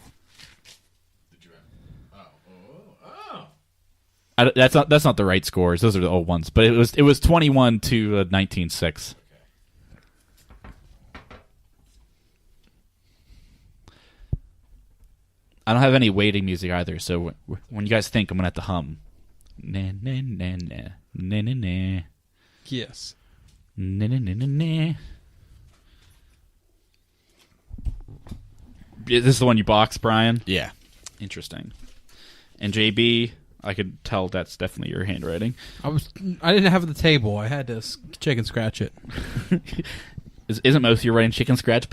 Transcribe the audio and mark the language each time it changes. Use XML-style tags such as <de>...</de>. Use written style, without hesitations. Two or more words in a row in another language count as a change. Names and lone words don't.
<en>Did you write? That's not the right scores. Those are the old ones. But it was 21 to 19-6. I don't have any waiting music either, so when you guys think, I'm gonna have to hum. Na na na na na na na Yes. na na na na na. Is this the one you boxed, Brian? Yeah. Interesting. And JB, I could tell that's definitely your handwriting. I didn't have the table. I had to chicken scratch it. Isn't most of your writing chicken scratch?</en>